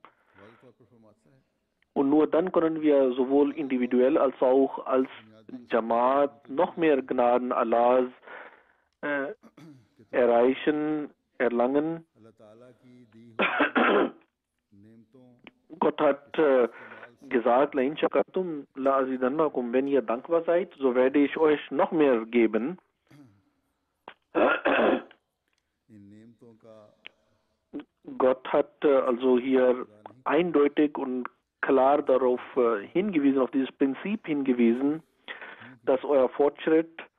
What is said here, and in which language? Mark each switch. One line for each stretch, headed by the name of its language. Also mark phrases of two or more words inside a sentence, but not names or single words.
German: Und nur dann können wir sowohl individuell als auch als Jamaat noch mehr Gnaden Allahs erlangen. Gott hat gesagt,
Arabic: لئن شكرتم لأزيدنكم,
German: wenn ihr dankbar seid, so werde ich euch noch mehr geben. Gott hat also hier eindeutig und klar darauf hingewiesen, auf dieses Prinzip hingewiesen, dass euer Fortschritt